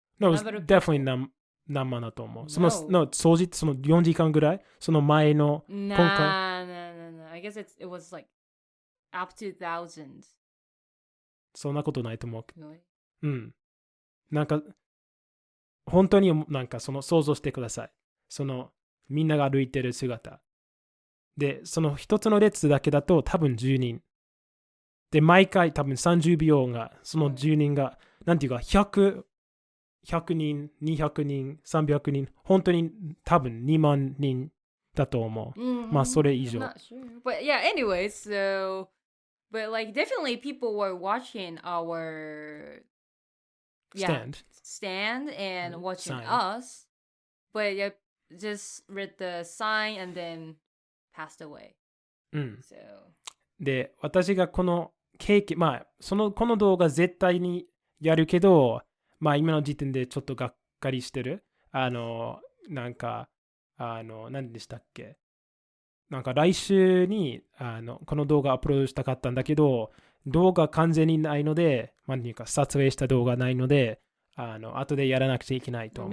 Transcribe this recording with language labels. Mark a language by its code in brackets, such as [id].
[en] No, it was definitely [ja] 何万だと思う。その総じてその4時間ぐらいその前の今回。No. [en] I guess it was like up to thousands. [ja] そんなことないと思う。 [en] Really? [ja] なんか本当になんかその想像してください。みんなが歩いてる姿。で、その一つの列だけだと多分10人。で、毎回多分30秒が、その10人が、なんていうか、100人、200人、300人、本当に多分2万人だと思う。それ以上。 [en] Not sure. But yeah, anyway, so, but like definitely people were watching our stand and watching us, but just read the sign and then passed away. So. [ja] で、私がこのこの動画絶対にやるけど、今の時点でちょっとがっかりしてる。なんか、何でしたっけ？なんか来週にこの動画アップロードしたかったんだけど、動画完全にないので、何か撮影した動画ないので、後でやらなくちゃいけないと思う。